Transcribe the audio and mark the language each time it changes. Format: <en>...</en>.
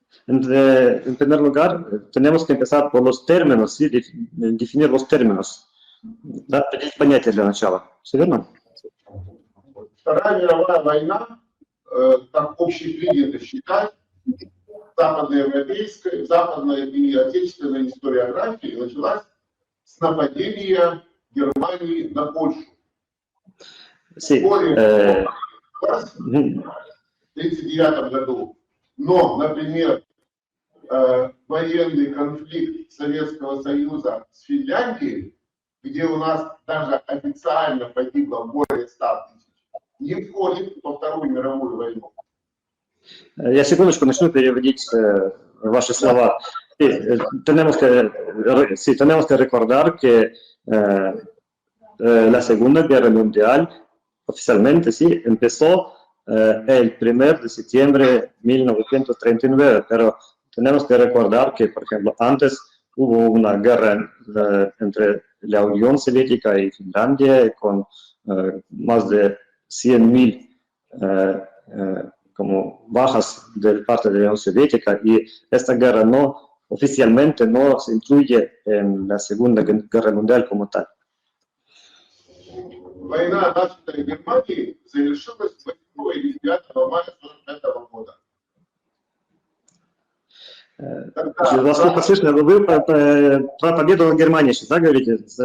<es>En primer lugar, tenemos que empezar por los términos, ¿sí? Definir los términos.</es> <ru>Да, определить понятие для начала. Все верно? Вторая мировая война, так общепринято считать, западноевропейская, западная и отечественная историография началась с нападения Германии на Польшу.</ru> <es>Sí.</es> <ru>В 1939 году. Но, например, военный конфликт Советского Союза с Финляндией, где у нас даже официально погибло более 100 тысяч, не входит во Вторую мировую войну. Я секундочку начну переводить ваши слова.</ru> <es>Tenemos que recordar que la Segunda Guerra Mundial oficialmente sí empezó el 1 de septiembre de 1939, pero tenemos que recordar que, por ejemplo, antes hubo una guerra entre la Unión Soviética y Finlandia con más de 100.000 como bajas de parte de la Unión Soviética, y esta guerra oficialmente no se incluye en la Segunda Guerra Mundial como tal.</es> <ru>Война, начатая Германией, завершилась 8 или 9 мая 1945 года. Вас плохо слышно, вы про победу Германии сейчас, да, говорите?</ru>